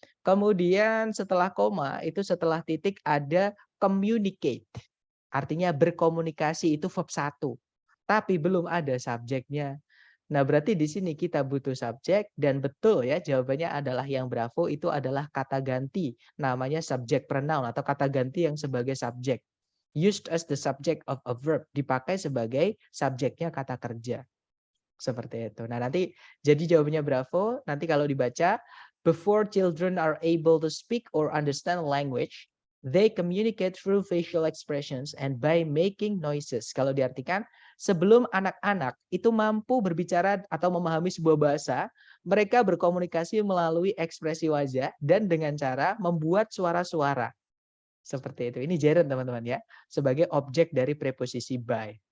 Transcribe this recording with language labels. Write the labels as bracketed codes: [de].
[id] Kemudian setelah koma, itu setelah titik ada communicate. Artinya berkomunikasi, itu verb 1. Tapi belum ada subjeknya. Nah, berarti di sini kita butuh subjek dan betul ya jawabannya adalah yang bravo itu adalah kata ganti. Namanya subject pronoun atau kata ganti yang sebagai subjek. [en] Used as the subject of a verb. [id] Dipakai sebagai subjeknya kata kerja. Seperti itu. Nah, nanti jadi jawabannya bravo. Nanti kalau dibaca, [en] before children are able to speak or understand language, they communicate through facial expressions and by making noises. [id] Kalau diartikan, sebelum anak-anak itu mampu berbicara atau memahami sebuah bahasa, mereka berkomunikasi melalui ekspresi wajah dan dengan cara membuat suara-suara. Seperti itu. Ini gerund teman-teman ya, sebagai objek dari preposisi by.